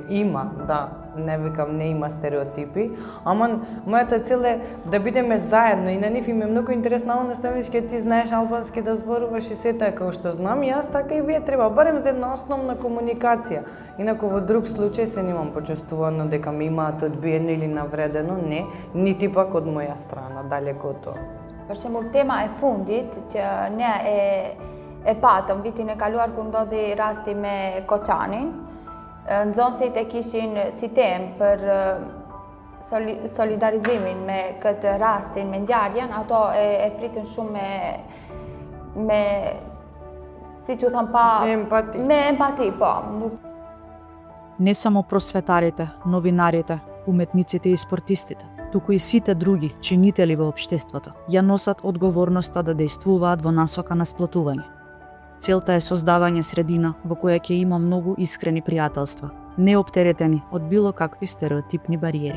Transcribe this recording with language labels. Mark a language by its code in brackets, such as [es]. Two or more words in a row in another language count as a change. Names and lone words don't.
[mk] Има, да, не викам не има стереотипи, ама мојата цел е да бидеме заедно и на нив им е многу интересно, наставнички, ти знаеш албански да зборуваш и сета е како што знам и јас, така и вие треба, барем за една основна комуникација. Инаку во друг случај се немам почувствувано дека ми имаат одбиено или навредено, не, нити пак од моја страна, далеко од тоа. [sq] Për shembull, tema e fundit që ne e patëm vitin e kaluar kur ndodhi rasti me Koçanin, nxënësit e kishin si temë për solidarizimin me këtë rastin, me ngjarjen, ato e pritin shumë me si t'ju them pa me empati, po. [mk] Не само просветарите, новинарите, уметниците и спортистите, туку и сите други чинители во општеството ја носат одговорноста да действуваат во насока на сплотување. Целта е создавање средина во која ќе има многу искрени пријателства, неоптеретени од било какви стереотипни бариери.